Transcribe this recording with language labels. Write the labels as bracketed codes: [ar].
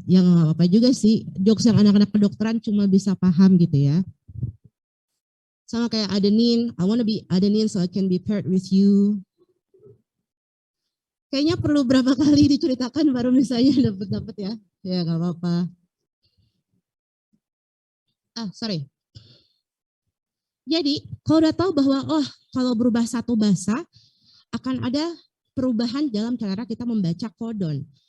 [id] Ya nggak apa-apa juga sih. Jokes yang anak-anak kedokteran cuma bisa paham gitu ya. Sama kayak adenin, [en] I wanna be adenin so I can be paired with you. [id] Kayaknya perlu berapa kali diceritakan baru misalnya dapat ya. Ya nggak apa-apa. [en] Sorry. [id] Jadi, kalau udah tahu bahwa, kalau berubah satu basa, akan ada perubahan dalam cara kita membaca kodon.